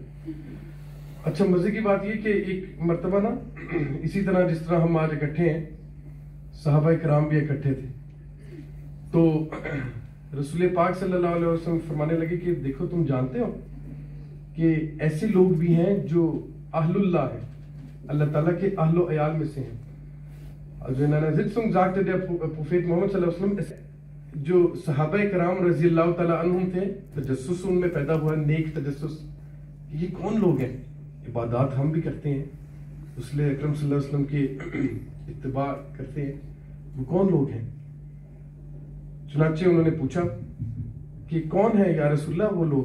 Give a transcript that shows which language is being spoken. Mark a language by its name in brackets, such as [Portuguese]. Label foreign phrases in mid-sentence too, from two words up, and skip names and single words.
[Urdu] اچھا مزے کی بات یہ کہ ایک مرتبہ نا اسی طرح جس طرح ہم آج اکٹھے ہیں، صحابہ کرام بھی اکٹھے تھے. تو رسول پاک [Arabic] صلی اللہ علیہ وسلم [Urdu] فرمانے لگے کہ دیکھو تم جانتے ہو کہ ایسے لوگ بھی ہیں جو اہل اللہ ہیں, اللہ تعالیٰ کے اہل و عیال میں سے ہیں. [German] Also in einer Sitzung sagte der Prophet Muhammad [Arabic] صلى الله عليه وسلم, [Urdu] جو صحابہ کرام [Arabic] رضی اللہ تعالیٰ عنہم [Urdu] تھے, تجسس ان میں پیدا ہوا, نیک تجسس. یہ کون لوگ ہیں؟ عبادات ہم بھی کرتے ہیں, رسول اکرم [Arabic] صلی اللہ علیہ وسلم [Urdu] کی اتباع کرتے ہیں, وہ کون لوگ ہیں؟ چنانچہ انہوں نے پوچھا کہ کون ہے [Arabic] یا رسول اللہ [Urdu] وہ لوگ؟